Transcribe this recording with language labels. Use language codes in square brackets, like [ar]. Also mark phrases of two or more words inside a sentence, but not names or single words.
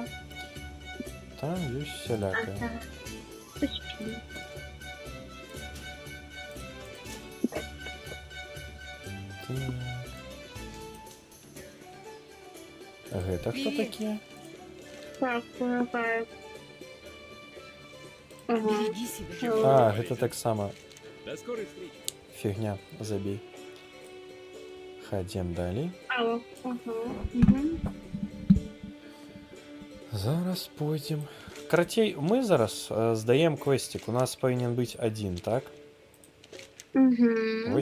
[be] Там ёсць всялякае. Ага. Прышпільна. Так. Гэта хто такія? Так, помагаю. Ага. [ru] Береги себя. [be] А, гэта таксама [ru] До скорой встречи. [be] фігня, забей. Хадзем далей. Ало. Ага. Угу. Зараз пойдзем. Карацей, мы зараз здаем квестик. У нас павінен быць адзін, так? Угу.